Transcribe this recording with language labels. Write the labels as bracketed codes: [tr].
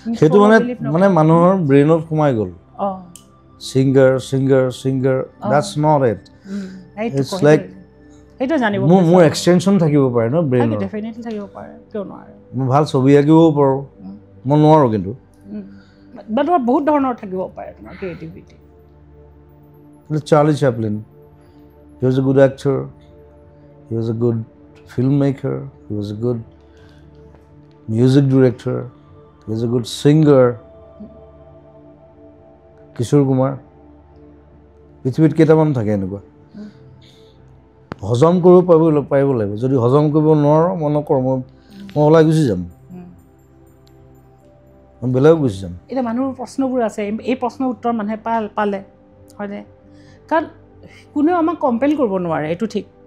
[as] সেইটো মানে মানুহৰ ব্ৰেইনত সোমাই গ'ল [en] singer that's not it it's like [as] সেইটো জানিব মোৰ এক্সটেনশন থাকিব পাৰে ন ব্ৰেইনত ডেফিনেটলি থাকিব পাৰে কিয় নোৱাৰে মই ভাল ছবি আঁকিব পাৰোঁ মই নোৱাৰোঁ কিন্তু বা তোমাৰ বহুত ধৰণৰ থাকিব পাৰে তোমাৰ creativity [en] Charlie Chaplin he was a good actor he was a good filmmaker he was a good music director he was a good singer Kishore Kumar [as] পৃথিৱীত কেইটামান থাকে এনেকুৱা হজম কৰিব পাৰিব লাগিব যদি হজম কৰিব নোৱাৰো মই নকৰোঁ মই ওলাই গুচি যাম মই বেলেগ গুচি যাম এতিয়া মানুহৰ প্ৰশ্নবোৰ আছে এই প্ৰশ্নৰ উত্তৰ মানুহে পালে হয়নে কাৰণ কোনেও আমাক কম্পেল কৰিব নোৱাৰে এইটো ঠিক